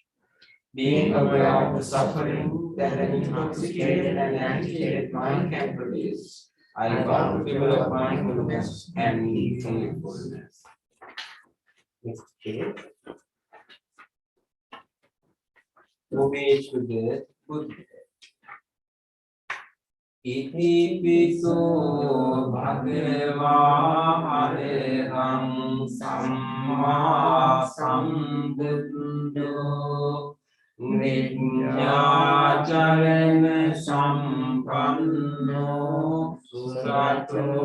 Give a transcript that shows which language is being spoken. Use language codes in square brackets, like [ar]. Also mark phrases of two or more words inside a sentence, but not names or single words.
[en] Being aware of the suffering that an intoxicated and agitated mind can produce, I vow to develop mindfulness and meaningfulness. Next page. Homage to the Buddha. [pi] Iti piso bhagava arahang samma sambuddho Nidyacarana sampanno sugato